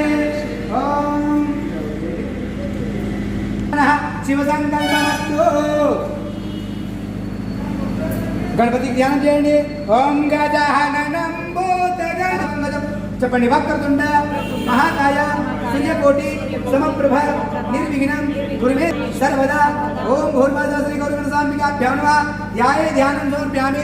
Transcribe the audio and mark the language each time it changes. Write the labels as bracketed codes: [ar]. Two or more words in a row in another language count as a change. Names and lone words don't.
[sa] ओम शिव संकल्पमस्तु। [te] గణపతి ధ్యాన చేయండి। [sa] ओम गजाननं भूतगणपतिं చెప్పండి। వక్రతుండ మహాకాయ सूर्यकोटि समप्रभ निर्विघ्नं गुरुवे सर्वदा। ओम भूर्भुवः श्री गौरीगणसाम्बिकाभ्यां नमः। ध्याये ध्यानं समर्पयामि।